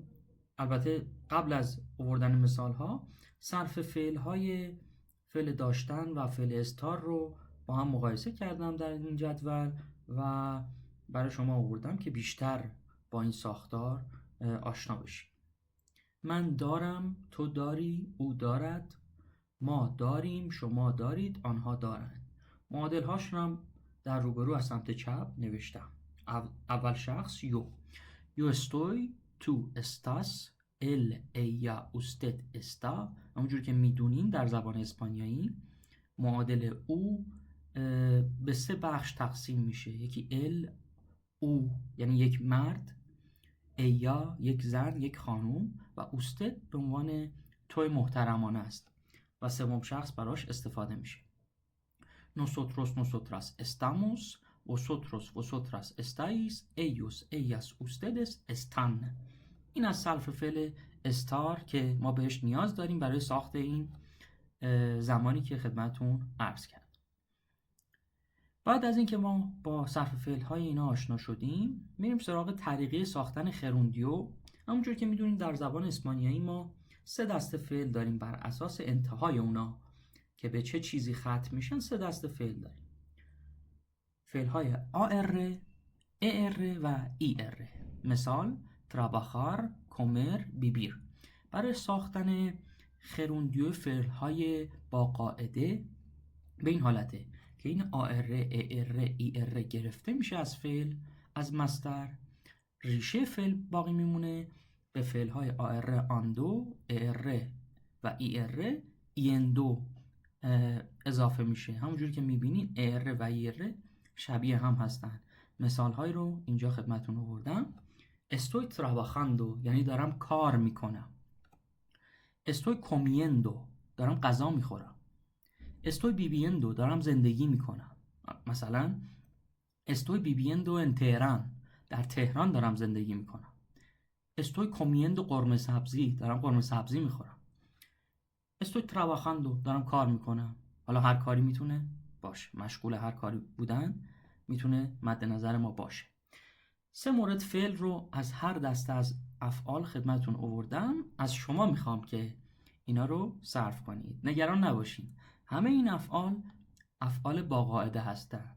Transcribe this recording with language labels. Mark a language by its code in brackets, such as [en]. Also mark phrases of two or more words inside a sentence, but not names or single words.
[fa] البته قبل از آوردن مثال ها صرف فعل داشتن و فعل استار رو با هم مقایسه کردم در این جدول و برای شما آوردم که بیشتر با این ساختار آشنا بشید. من دارم، تو داری، او دارد، ما داریم، شما دارید، آنها دارند. معادل هاش رو هم در روبرو از سمت چپ نوشتم. اول شخص [es] yo estoy, tú estás, él, ella, usted está. [fa] همونجور که میدونین در زبان اسپانیایی معادل او به سه بخش تقسیم میشه. یکی ال، او یعنی یک مرد، ایا یک زن، یک خانوم، و اوستد به عنوان توی محترمانه است و سوم شخص براش استفاده میشه. [es] nosotros, nosotras estamos, vosotros, vosotras estáis, ellos, ellas, ustedes están. [fa] این از صرف فعل استار که ما بهش نیاز داریم برای ساخت این زمانی که خدمتون عرض کردم. بعد از اینکه ما با صرف فعل های اینا آشنا شدیم، میریم سراغ طریقه ساختن خروندیو. همونجور که میدونیم در زبان اسپانیایی ما 3 دسته فعل داریم بر اساس انتهای اونا که به چه چیزی ختم میشن. 3 دسته فعل داریم. فعل های AR، ER و ER. مثال [es] trabajar، comer، vivir. [fa] برای ساختن خروندیو فعل های با قاعده به این حالته که این AR، ER، ER گرفته میشه از فعل، از مصدر، ریشه فعل باقی میمونه، به فعل های آر آندو، ار و ار ایندو اضافه میشه. همونجوری که میبینین ار و ار شبیه هم هستن. مثال های رو اینجا خدمتون آوردم. [es] estoy trabajando [fa] یعنی دارم کار میکنم. [es] estoy comiendo [fa] دارم غذا میخورم. [es] estoy viviendo [fa] دارم زندگی میکنم. مثلا [es] estoy viviendo en Tehran [fa] در تهران دارم زندگی میکنم. [es] estoy comiendo [fa] قرمه سبزی دارم قرمه سبزی میخورم. [es] estoy trabajando [fa] دارم کار میکنم. حالا هر کاری میتونه باشه، مشغول هر کاری بودن میتونه مد نظر ما باشه. 3 مورد فعل رو از هر دسته از افعال خدمتتون آوردم. از شما میخوام که اینا رو صرف کنید. نگران نباشین، همه این افعال با قاعده هستن.